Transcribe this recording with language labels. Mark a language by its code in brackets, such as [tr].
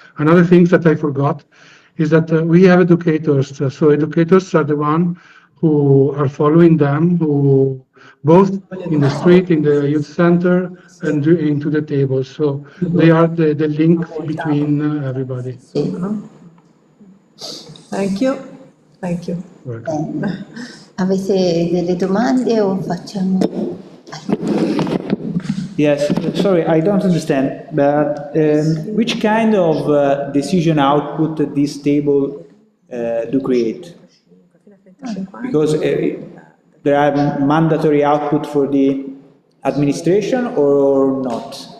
[en] Another thing that I forgot is that we have educators. So educators are the one who are following them, who both in the street, in the youth center, and into the table. So they are the link between everybody. Thank you. Thank you. [it] Avete delle domande o facciamo? [en] Yes, sorry, I don't understand, but which kind of decision output this table do create? Because there are mandatory output for the administration or not?